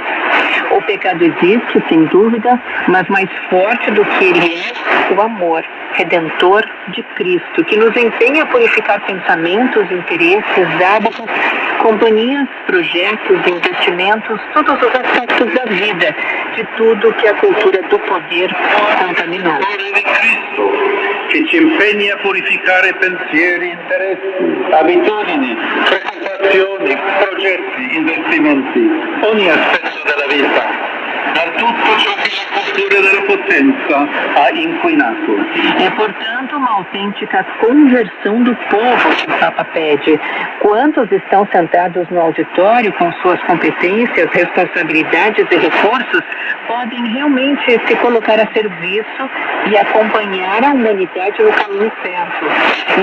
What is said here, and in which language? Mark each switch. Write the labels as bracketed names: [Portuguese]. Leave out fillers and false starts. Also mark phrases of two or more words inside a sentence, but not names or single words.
[Portuguese] O pecado existe, sem dúvida, mas mais forte do que ele é o amor redentor de Cristo, que nos empenha a purificar pensamentos, interesses, hábitos, companhias, projetos, investimentos, todos os aspectos da vida, de tudo que a cultura do poder contaminou. [Italian] Che ci impegna a purificare pensieri, interessi, abitudini, preoccupazioni, progetti, investimenti, ogni aspetto della vita, da tutto ciò che la cultura della potenza ha inquinato. [Portuguese] É, portanto, uma autêntica conversão do povo que o Papa pede. Quantos estão sentados no auditório com suas competências, responsabilidades e recursos podem realmente se colocar a serviço e acompanhar a humanidade no caminho certo?